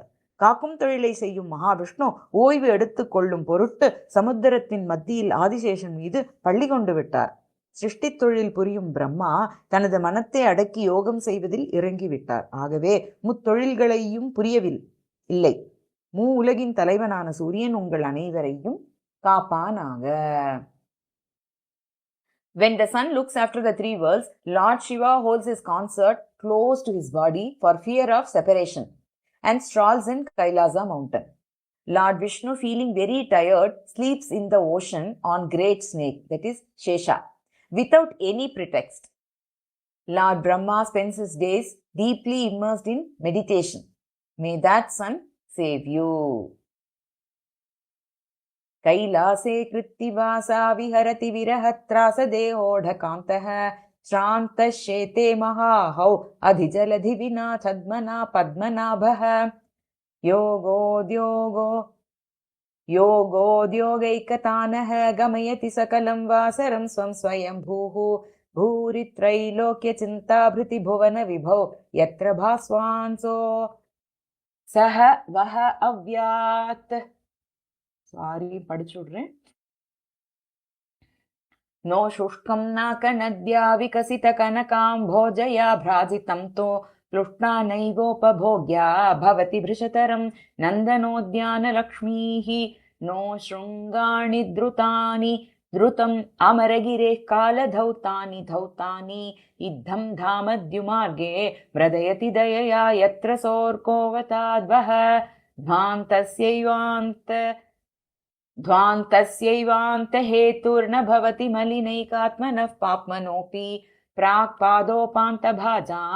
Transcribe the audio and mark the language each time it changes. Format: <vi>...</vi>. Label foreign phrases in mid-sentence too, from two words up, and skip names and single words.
<ta>காக்கும் தொழிலை செய்யும் மகாவிஷ்ணு ஓய்வு எடுத்துக் கொள்ளும் பொருட்டு சமுத்திரத்தின் மத்தியில் ஆதிசேஷன் மீது பள்ளி கொண்டு விட்டார். சிருஷ்டி தொழில் புரியும் பிரம்மா தனது மனத்தை அடக்கி யோகம் செய்வதில் இறங்கிவிட்டார். ஆகவே முத்தொழில்களையும் புரியவில்லை. உலகின் தலைவனான சூரியன் உங்கள் அனைவரையும் காப்பானாக.</ta> <en>When the sun looks after the 3 worlds, Lord Shiva holds his consort close to his body for fear of separation and strolls in Kailasa mountain. Lord Vishnu, feeling very tired, sleeps in the ocean on great snake, that is Shesha, without any pretext. Lord Brahma spends his days deeply immersed in meditation. May that sun save you.</en> <sa>कैलासे कृत्तिवासा विहरति विरहत्रास देहोढकान्तः श्रान्तश्चेते महाहौ अधिजलधि विना छद्मना पद्मनाभः योगोद्योगैकतानः गमयति सकलं वासरं स्वं स्वयंभूः भूरित्रैलोक्यचिन्ताभृतिभुवन विभौ यत्र भास्वांसो सह वह अव्यात्.</sa> <ta>சாரி படிச்சுடுறேன்.</ta> <sa>नो शुष्कं नाकनद्या विकसितकनकाम्भोजया भ्राजितं तो प्लुष्टानैवोपभोग्या भवति भृशतरं नन्दनोद्यानलक्ष्मीः. नो शृङ्गाणि द्रुतानि द्रुतम् अमरगिरेः कालधौतानि धौतानि इद्धं धामद्युमार्गे मृदयति दयया यत्र सोऽर्कोऽवताद्वः ध्वान्तस्यैवान्तहेतुर्न भवति मलिनैकात्मनः पाप्मनोऽपि प्राक्पादोपान्तभाजां</sa>